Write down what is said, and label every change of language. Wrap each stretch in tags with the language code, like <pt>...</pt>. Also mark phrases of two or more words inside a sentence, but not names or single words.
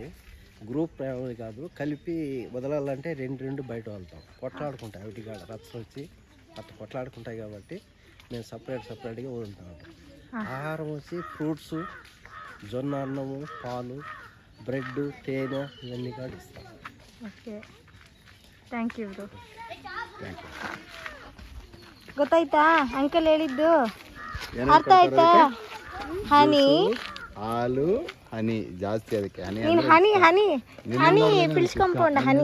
<te>గ్రూప్ ఫ్యామిలీ కాదు, కలిపి వదలాలంటే 2 బయట వెళ్తాం. కొట్లాడుకుంటాయి వాటి కాడ రచ్చ వచ్చి అట్లా కొట్లాడుకుంటాయి కాబట్టి మేము సపరేట్గా వదులుతాం. ఆహారం వచ్చి ఫ్రూట్స్, జొన్న అన్నము, పాలు, బ్రెడ్, తేనె ఇవన్నీ కూడా ఇస్తాం.</te> <en>okay, thank you bro.</en> <kn>ಗೊತ್ತಾಯ್ತಾ ಅಂಕಲ್ ಹೇಳಿದ್ದು? ಅರ್ಥ ಆಯ್ತಾ? ಹನಿ, ಹಾಲು, ಹನಿ ಜಾಸ್ತಿ. ಅದಕ್ಕೆ ಹನಿ ನೀನು</kn> <en>honey honey honey</en> <kn>ಪಿಳಿಸ್ಕೊಂಡ್ಕೊಂಡ ಹನಿ</kn>